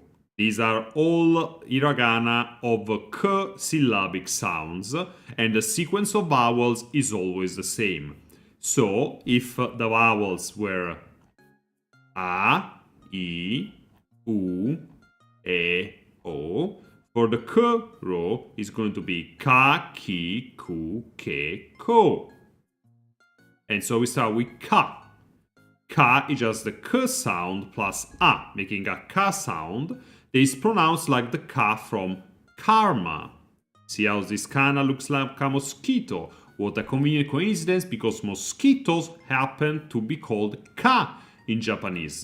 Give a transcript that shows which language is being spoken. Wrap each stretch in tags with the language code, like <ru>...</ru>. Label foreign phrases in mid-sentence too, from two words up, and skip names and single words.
<en>These are all hiragana of k syllabic sounds, and the sequence of vowels is always the same. So, if the vowels were a, I, U, E, O, for the k row is going to be ka, ki, ku, ke, ko. And so we start with ka. Ka is just the k sound plus a, making a ka sound that is pronounced like the ka from karma. See how this kana looks like a mosquito. What a convenient coincidence, because mosquitoes happen to be called ka in Japanese.</en>